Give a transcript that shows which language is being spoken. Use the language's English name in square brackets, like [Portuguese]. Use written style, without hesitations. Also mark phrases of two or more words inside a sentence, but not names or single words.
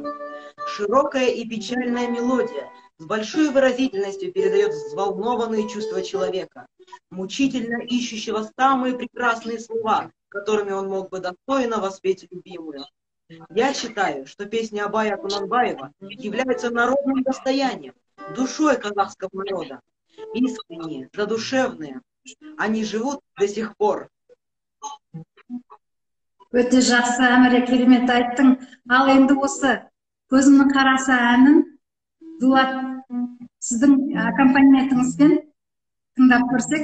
[Russian] Широкая и печальная мелодия с большой выразительностью передает взволнованные чувства человека, мучительно ищущего самые прекрасные слова, которыми он мог бы достойно воспеть любимую. Я считаю, что песни Абая Кунанбаева являются народным достоянием, душой казахского народа. Искренние, задушевные. Они живут до сих пор. [Kazakh] Өте жақсы, Әміре, керемет айттың. Ал енді осы «Көзімнің қарасы» әнін Дулат сіздің аккомпанементіңізбен тыңдап көрсек.